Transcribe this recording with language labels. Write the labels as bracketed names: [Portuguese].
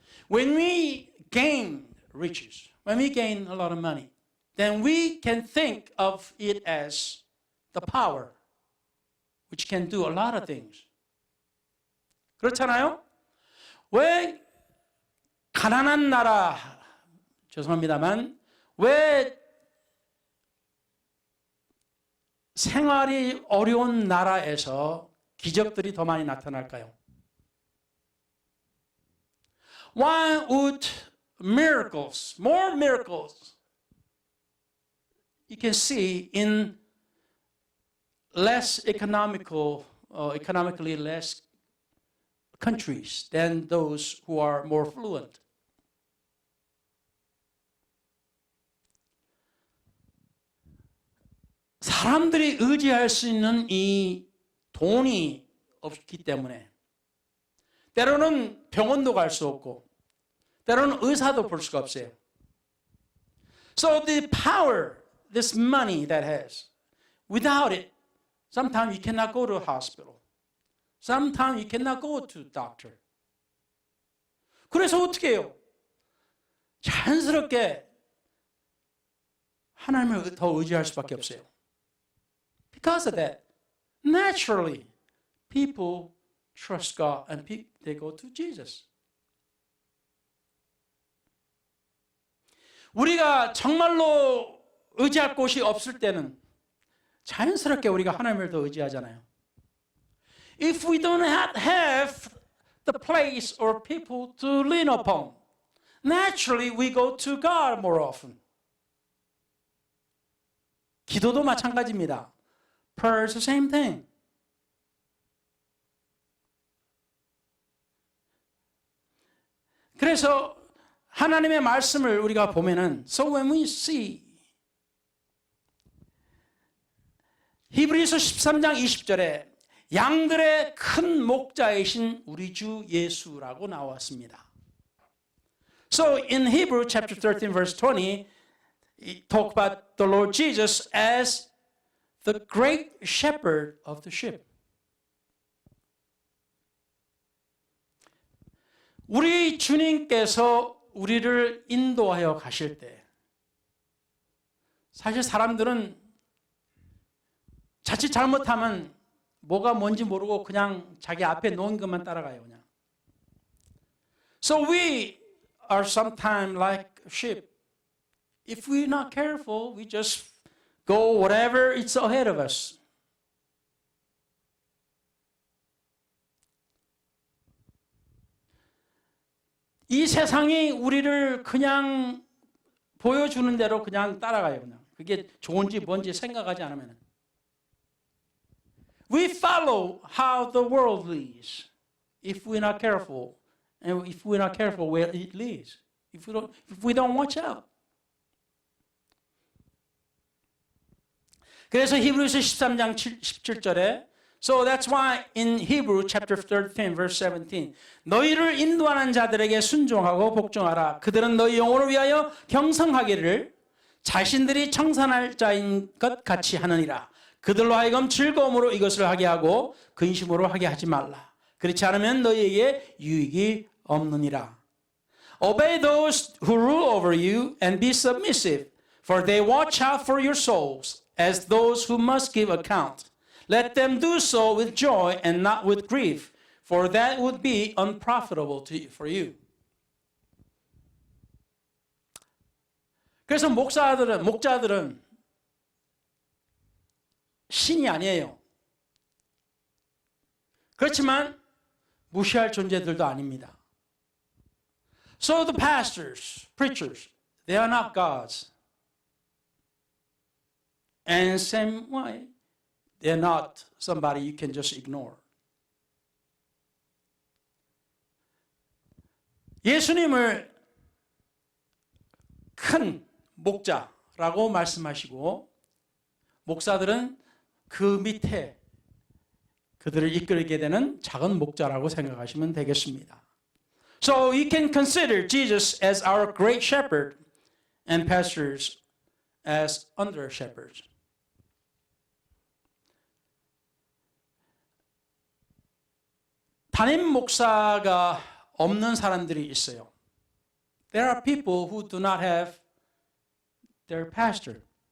[English] When we gain riches, when we gain a lot of money, then we can think of it as the power, which can do a lot of things. [Korean] 그렇잖아요? 왜 가난한 나라, 죄송합니다만, 왜 생활이 어려운 나라에서 기적들이 더 많이 나타날까요? [English] Why would miracles, more miracles, you can see in less economically less countries than those who are more fluent? [Korean] 사람들이 의지할 수 있는 이 돈이 없기 때문에 때로는 병원도 갈 수 없고 때로는 의사도 볼 수가 없어요. [English] So the power, this money that has, without it, sometimes you cannot go to a hospital. Sometimes you cannot go to a doctor. [Korean] 그래서 어떻게 해요? 자연스럽게 하나님을 더 의지할 수밖에 없어요. [English] Because of that, naturally, people trust God and they go to Jesus. [Korean] 우리가 정말로 의지할 곳이 없을 때는 자연스럽게 우리가 하나님을 더 의지하잖아요. [English] If we don't have the place or people to lean upon, naturally we go to God more often. [Korean] 기도도 마찬가지입니다. [English] Prayer is the same thing. [Korean] 그래서 하나님의 말씀을 우리가 보면은 [English] So when we see [Korean] 히브리서 13장 20절에 양들의 큰 목자이신 우리 주 예수라고 나왔습니다. [English] So in Hebrew chapter 13 verse 20 it talk about the Lord Jesus as the great shepherd of the sheep. [Korean] 우리 주님께서 우리를 인도하여 가실 때 사실 사람들은 자칫 잘못하면 뭐가 뭔지 모르고 그냥 자기 앞에 놓은 것만 따라가요. 그냥. [English] So we are sometimes like sheep. If we're not careful, we just go whatever is ahead of us. [Korean] 이 세상이 우리를 그냥 보여주는 대로 그냥 따라가요. 그냥. 그게 좋은지 뭔지 생각하지 않으면. [English] We follow how the world leads. If we're not careful, and if we're not careful where it leads, if we don't watch out. [Korean] 그래서 히브리서 13장 17절에 [English] So that's why in Hebrew chapter 13 verse 17 [Korean] 너희를 인도하는 자들에게 순종하고 복종하라. 그들은 너희 영혼을 위하여 경성하기를 자신들이 청산할 자인 것 같이 하느니라. 그들로 하여금 즐거움으로 이것을 하게 하고 근심으로 하게 하지 말라. 그렇지 않으면 너희에게 유익이 없느니라. [English] Obey those who rule over you and be submissive, for they watch out for your souls as those who must give account. Let them do so with joy and not with grief, for that would be unprofitable for you. [Korean] 그래서 목자들은 신이 아니에요. 그렇지만 무시할 존재들도 아닙니다. [English] So the pastors, preachers, they are not gods. And same way, they're not somebody you can just ignore. [Korean] 예수님을 큰 목자라고 말씀하시고 목사들은 그 밑에 그들을 이끌게 되는 작은 목자라고 생각하시면 되겠습니다. [English] So you can consider Jesus as our great shepherd and pastors as under shepherds. [Korean] 담임 목사가 없는 사람들이 있어요. [English] There are people who do not have their pastor.